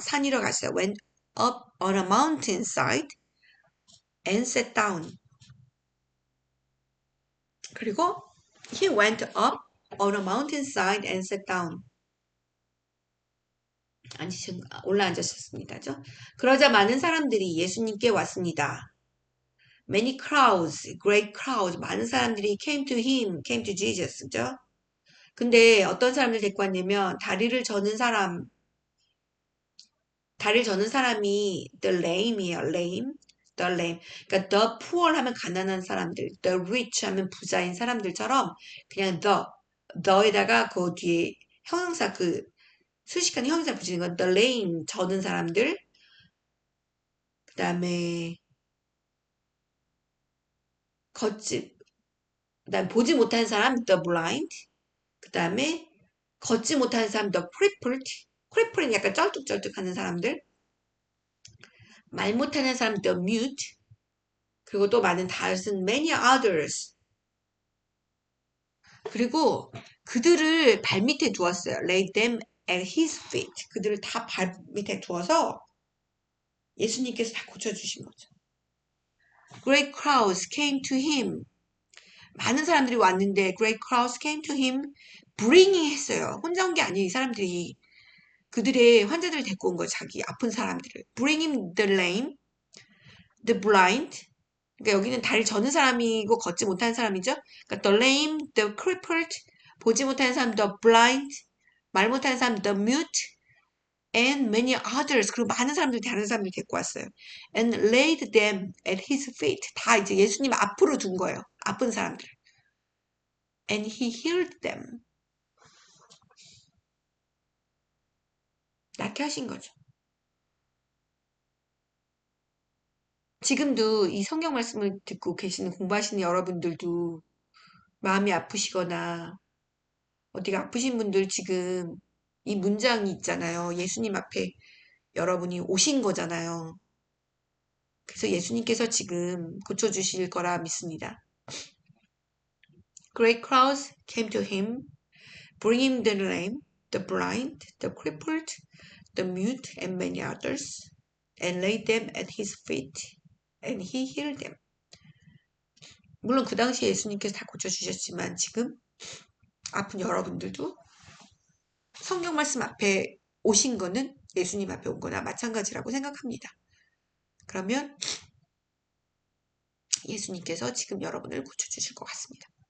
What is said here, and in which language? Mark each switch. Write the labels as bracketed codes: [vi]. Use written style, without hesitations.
[ko] 산 위로 갔어요. [en] Went up on a mountainside and sat down. [ko] 그리고 [en] he went up on a mountainside and sat down. [ko] 올라앉으셨습니다. 그러자 많은 사람들이 예수님께 왔습니다. [en] Many crowds, great crowds, [ko] 많은 사람들이 [en] came to him, came to Jesus. [ko] 그죠? 근데 어떤 사람들 데리고 왔냐면 다리를 저는 사람이 the lame이에요. [en] lame, the lame. [ko] 그러니까 the poor 하면 가난한 사람들, the rich 하면 부자인 사람들처럼 그냥 the에다가 그 뒤에 형용사 수식하는 형용사 붙이는 건 the lame 저는 사람들. 그 다음에 그다음 보지 못한 사람 the blind. 그 다음에 걷지 못하는 사람 the crippled. 크리플은 약간 쩔뚝쩔뚝하는 사람들, 말 못하는 사람 the mute, 그리고 또 많은 다른 many others. 그리고 그들을 발 밑에 두었어요. [en] lay them at his feet. [ko] 그들을 다 발 밑에 두어서 예수님께서 다 고쳐주신 거죠. [en] Great crowds came to him. [ko] 많은 사람들이 왔는데 [en] great crowds came to him bringing [ko] 했어요. 혼자 온 게 아니에요. 이 사람들이 그들의 환자들을 데리고 온 거예요. 자기 아픈 사람들을. [en] bringing the lame, the blind. [ko] 그러니까 여기는 다리를 저는 사람이고 걷지 못하는 사람이죠. 그러니까 [en] the lame, the crippled, [ko] 보지 못하는 사람, [en] the blind, [ko] 말 못하는 사람, [en] the mute, and many others. [ko] 그리고 많은 사람들, 다른 사람들 데리고 왔어요. [en] And laid them at his feet. [ko] 다 이제 예수님 앞으로 둔 거예요. 아픈 사람들. [en] And he healed them. [ko] 낫게 하신 거죠. 지금도 이 성경 말씀을 듣고 계시는 공부하시는 여러분들도 마음이 아프시거나 어디가 아프신 분들 지금 이 문장이 있잖아요. 예수님 앞에 여러분이 오신 거잖아요. 그래서 예수님께서 지금 고쳐주실 거라 믿습니다. [en] Great crowds came to him, bringing the lame, the blind, the crippled, the mute, and many others, and laid them at his feet, and he healed them. [ko] 물론 그 당시에 예수님께서 다 고쳐주셨지만 지금 아픈 여러분들도 성경 말씀 앞에 오신 거는 예수님 앞에 온 거나 마찬가지라고 생각합니다. 그러면 예수님께서 지금 여러분을 고쳐주실 것 같습니다.